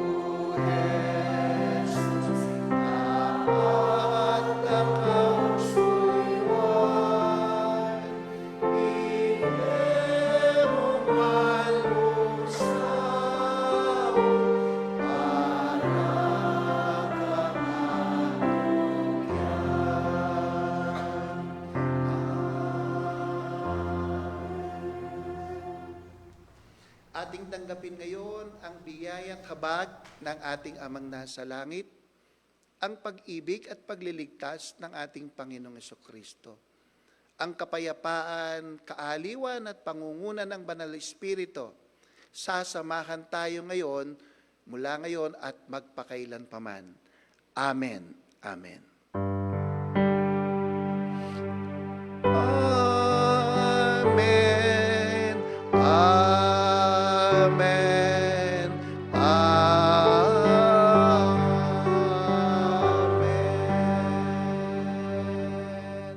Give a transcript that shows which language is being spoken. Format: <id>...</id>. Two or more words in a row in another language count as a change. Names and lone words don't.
<tl>Jesus, at ang suywan, inerong malusaw, para ating tanggapin ngayon ang biyaya at habag ng ating Amang nasa langit, ang pag-ibig at pagliligtas ng ating Panginoong Jesucristo, ang kapayapaan, kaaliwan at pangunguna ng Banal na Espiritu. Sasamahan tayo ngayon, mula ngayon at magpakailan paman. Amen. Amen. Amen. Amen. Amen.</tl>